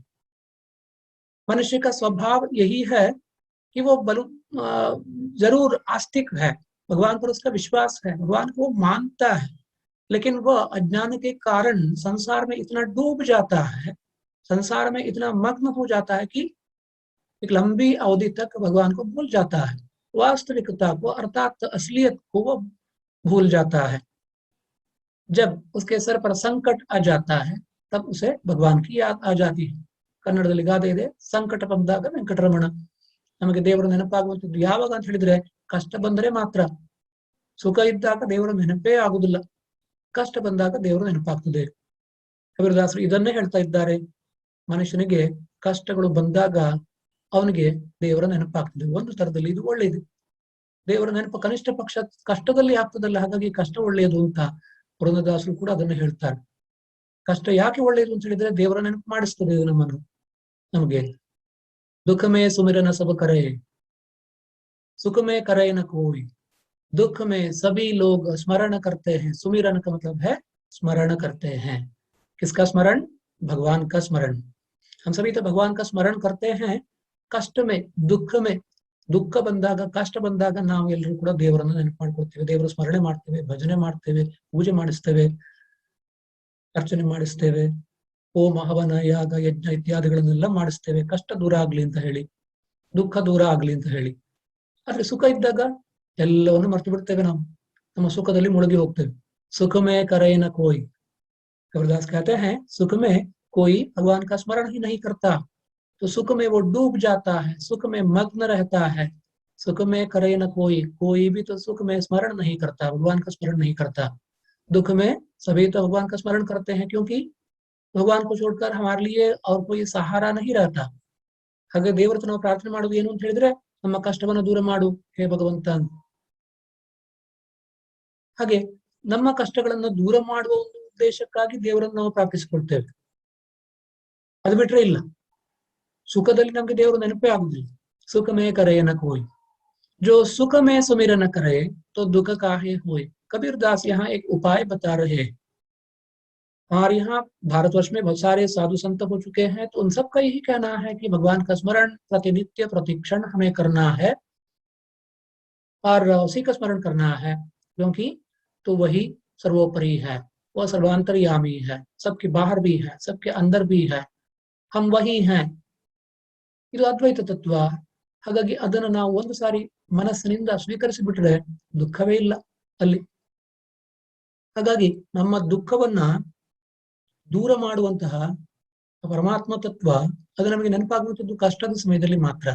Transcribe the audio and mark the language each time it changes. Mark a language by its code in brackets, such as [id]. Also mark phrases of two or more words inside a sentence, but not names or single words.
[hi] मनुष्य का स्वभाव यही है कि वो जरूर आस्तिक है, भगवान पर उसका विश्वास है, भगवान को मानता है, लेकिन वह अज्ञान के कारण संसार में इतना डूब जाता है, संसार में इतना मग्न हो जाता है कि एक लंबी अवधि तक भगवान को भूल जाता है, वास्तविकता को अर्थात असलियत को वो भूल जाता है। जब उसके सर पर संकट आ जाता है तब उसे भगवान की याद आ जाती है। [kn] ಕನ್ನಡದಲ್ಲಿ ಗಾದೆ ಇದೆ, ಸಂಕಟ ಬಂದಾಗ ವೆಂಕಟರಮಣ. ನಮಗೆ ದೇವರ ನೆನಪಾಗುವಂಥದ್ದು ಯಾವಾಗ ಅಂತ ಹೇಳಿದ್ರೆ ಕಷ್ಟ ಬಂದರೆ ಮಾತ್ರ. ಸುಖ ಇದ್ದಾಗ ದೇವರ ನೆನಪೇ ಆಗುದಿಲ್ಲ, ಕಷ್ಟ ಬಂದಾಗ ದೇವರು ನೆನಪಾಗ್ತದೆ. ಕಬೀರದಾಸರು ಇದನ್ನೇ ಹೇಳ್ತಾ ಇದ್ದಾರೆ. ಮನುಷ್ಯನಿಗೆ ಕಷ್ಟಗಳು ಬಂದಾಗ ಅವನಿಗೆ ದೇವರ ನೆನಪಾಗ್ತದೆ. ಒಂದು ತರದಲ್ಲಿ ಇದು ಒಳ್ಳೆಯದು, ದೇವರ ನೆನಪು ಕನಿಷ್ಠ ಪಕ್ಷ ಕಷ್ಟದಲ್ಲಿ ಆಗ್ತದಲ್ಲ, ಹಾಗಾಗಿ ಕಷ್ಟ ಒಳ್ಳೆಯದು ಅಂತ ಪುರಂದರದಾಸರು ಕೂಡ ಅದನ್ನು ಹೇಳ್ತಾರೆ. ಕಷ್ಟ ಯಾಕೆ ಒಳ್ಳೆಯದು ಅಂತ ಹೇಳಿದ್ರೆ ದೇವರ ನೆನಪು ಮಾಡಿಸ್ತದೆ ನಮಗೆ. [hi] दुख में सुमिरन सब करे, सुख में करे न कोई। दुख में सभी लोग स्मरण करते हैं। सुमिरन का मतलब है स्मरण करते हैं। किसका स्मरण? भगवान का स्मरण। हम सभी तो भगवान का स्मरण करते हैं। कष्ट में, दुख में, [kn] ದುಃಖ ಬಂದಾಗ, ಕಷ್ಟ ಬಂದಾಗ ನಾವು ಎಲ್ಲರೂ ಕೂಡ ದೇವರನ್ನ ನೆನಪು ಮಾಡ್ಕೊಳ್ತೇವೆ, ದೇವರ ಸ್ಮರಣೆ ಮಾಡ್ತೇವೆ, ಭಜನೆ ಮಾಡ್ತೇವೆ, ಪೂಜೆ ಮಾಡಿಸ್ತೇವೆ, ಅರ್ಚನೆ ಮಾಡಿಸ್ತೇವೆ, ಹೋಮ ಹವನ ಯಾಗ ಯಜ್ಞ ಇತ್ಯಾದಿಗಳನ್ನೆಲ್ಲ ಮಾಡಿಸ್ತೇವೆ, ಕಷ್ಟ ದೂರ ಆಗ್ಲಿ ಅಂತ ಹೇಳಿ, ದುಃಖ ದೂರ ಆಗ್ಲಿ ಅಂತ ಹೇಳಿ. ಆದ್ರೆ ಸುಖ ಇದ್ದಾಗ ಎಲ್ಲವನ್ನು ಮರ್ತು ಬಿಡ್ತೇವೆ, ನಾವು ನಮ್ಮ ಸುಖದಲ್ಲಿ ಮುಳುಗಿ ಹೋಗ್ತೇವೆ. [hi] सुख में करे न कोई। कबीरदास कहते हैं, सुख में कोई भगवान का स्मरण ही नहीं करता तो सुख में वो डूब जाता है, सुख में मग्न रहता है। सुख में करे न कोई, कोई भी तो सुख में स्मरण नहीं करता, भगवान का स्मरण नहीं करता। दुख में सभी तो भगवान का स्मरण करते हैं, क्योंकि भगवान को छोड़कर हमारे लिए और कोई सहारा नहीं रहता। [kn] ಹಾಗೆ ದೇವರ ಹತ್ರ ನಾವು ಪ್ರಾರ್ಥನೆ ಮಾಡೋದು ಏನು ಅಂತ ಹೇಳಿದ್ರೆ, ನಮ್ಮ ಕಷ್ಟವನ್ನು ದೂರ ಮಾಡು ಹೇ ಭಗವಂತ. ಹಾಗೆ ನಮ್ಮ ಕಷ್ಟಗಳನ್ನು ದೂರ ಮಾಡುವ ಒಂದು ಉದ್ದೇಶಕ್ಕಾಗಿ ದೇವರನ್ನು ನಾವು ಪ್ರಾರ್ಥಿಸಿಕೊಳ್ತೇವೆ. ಅದು ಬಿಟ್ರೆ ಇಲ್ಲ, ಸುಖದಲ್ಲಿ ನಮ್ಗೆ ದೇವರು ನೆನಪೇ ಆಗುದಿಲ್ಲ. [hi] सुख में करे न कोई, जो सुख में सुमिरन करे तो दुख काहे होए। कबीरदास यहाँ एक उपाय बता रहे हैं। हमारे यहाँ भारतवर्ष में बहुत सारे साधु संत हो चुके हैं, तो उन सबका यही कहना है कि भगवान का स्मरण प्रतिनित्य प्रतिक्षण हमें करना है और उसी का स्मरण करना है, क्योंकि तो वही सर्वोपरि है, वह सर्वांतर्यामी है, सबके बाहर भी है, सबके अंदर भी है, हम वही हैं। [kn] ಇದು ಅದ್ವೈತ ತತ್ವ. ಹಾಗಾಗಿ ಅದನ್ನು ನಾವು ಒಂದು ಸಾರಿ ಮನಸ್ಸಿನಿಂದ ಸ್ವೀಕರಿಸಿಬಿಟ್ರೆ ದುಃಖವೇ ಇಲ್ಲ ಅಲ್ಲಿ. ಹಾಗಾಗಿ ನಮ್ಮ ದುಃಖವನ್ನ ದೂರ ಮಾಡುವಂತಹ ಪರಮಾತ್ಮ ತತ್ವ ಅದು ನಮಗೆ ನೆನಪಾಗುವಂಥದ್ದು ಕಷ್ಟದ ಸಮಯದಲ್ಲಿ ಮಾತ್ರ.